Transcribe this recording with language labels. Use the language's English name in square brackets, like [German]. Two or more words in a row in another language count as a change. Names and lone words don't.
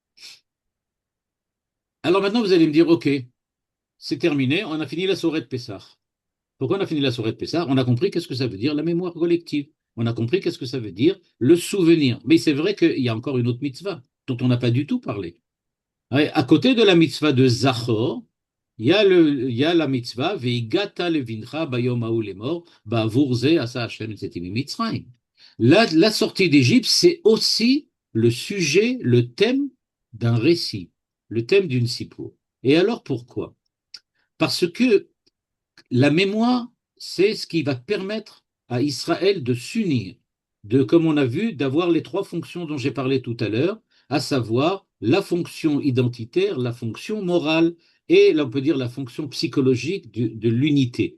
[French] Alors maintenant, vous allez me dire, OK, c'est terminé, on a fini la soirée de Pessah. Pourquoi on a fini la soirée de Pessah? On a compris qu'est-ce que ça veut dire la mémoire collective. On a compris qu'est-ce que ça veut dire le souvenir. Mais c'est vrai qu'il y a encore une autre mitzvah dont on n'a pas du tout parlé. Ouais, à côté de la mitzvah de Zachor, il y a la mitzvah [Hebrew] והגדת לבנך ביום ההוא לאמר בעבור זה עשה השם את מצרים. [French] La sortie d'Égypte, c'est aussi le sujet, le thème d'un récit, le thème d'une sippo. Et alors pourquoi? Parce que la mémoire, c'est ce qui va permettre à Israël de s'unir, comme on a vu, d'avoir les trois fonctions dont j'ai parlé tout à l'heure, à savoir la fonction identitaire, la fonction morale et, là, on peut dire, la fonction psychologique de l'unité.